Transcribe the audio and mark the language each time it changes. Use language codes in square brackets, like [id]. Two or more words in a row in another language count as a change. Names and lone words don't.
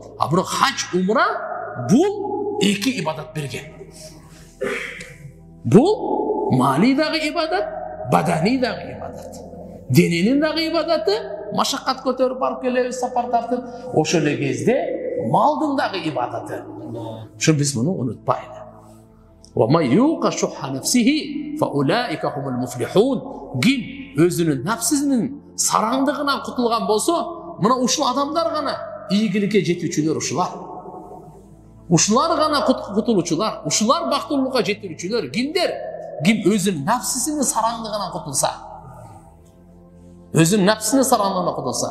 [ky] А бирок хадж, умра бул эки ибадат берген. Бул мали дагы ибадат, бадани дагы ибадат. Дененин дагы ибадаты, машаккат көтөрүп барып келебиз, сапар тартып, ошол эле кезде малдын дагы ибадаты. Ошо биз муну унутпайлы. [ar] ومن يوق شح نفسه فأولئك هم المفلحون. [ky] Ким өзүнүн нафсисинин сараңдыгынан кутулган болсо, мына ушул адамдар гана ийгиликке жетүүчүлөр ушулар. Ушулар гана кутулуучулар, ушулар бактылуулукка жетүүчүлөр. Кимдер? Ким өзүнүн нафсисинин сараңдыгынан кутулса. Өзүнүн нафсисинин сараңдыгынан кутулса.